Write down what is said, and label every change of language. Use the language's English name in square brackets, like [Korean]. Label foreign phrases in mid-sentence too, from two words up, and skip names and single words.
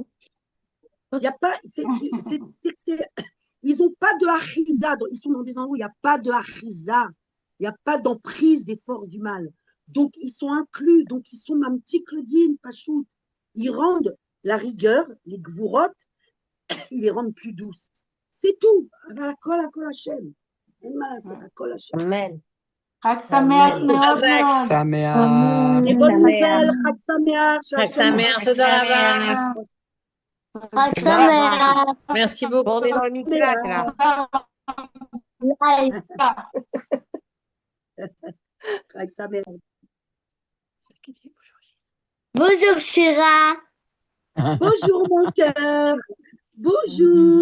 [French] Il n'y a pas, ils n'ont pas de achiza, ils sont dans des endroits où il n'y a pas de achiza, il n'y a pas d'emprise des forces du mal. Donc, ils sont inclus, donc ils sont même petit Claudine, Pachout. Ils rendent la rigueur, les gvurot, ils les rendent plus douces. C'est tout. À [Hebrew] כל השם. [French] Amen. [Hebrew] חג שמח מאוד מאוד. Sameach. חג שמח, תודה רבה. חג שמח. [French] Merci beaucoup. On est dans le miclac, là. Bonjour Shira. Bonjour mon cœur. Bonjour.